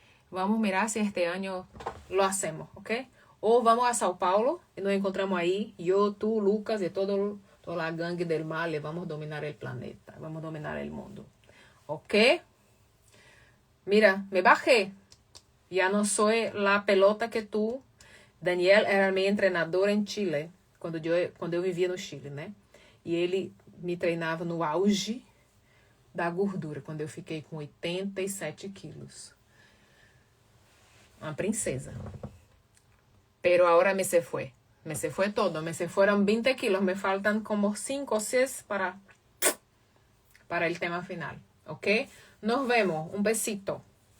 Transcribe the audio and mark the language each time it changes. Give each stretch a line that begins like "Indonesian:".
Spanish: Vamos mirar si este año lo hacemos, ¿ok? O vamos a Sao Paulo y nos encontramos ahí. Yo, tú, Lucas y toda la gangue del mal. Vamos a dominar el planeta. Vamos a dominar el mundo. ¿Ok? Mira, me bajé. Ya no soy la pelota que tú. Daniel era mi entrenador
Portuguese: em Chile. Quando eu vivia no Chile, né? E ele me treinava no auge da gordura. Quando eu fiquei com 87 quilos. Uma princesa.
Spanish: Pero ahora me se fue. Me se fue todo, me se fueron 20 kilos, me faltan como 5 o 6 para el tema final, ¿ok? Nos vemos, un besito.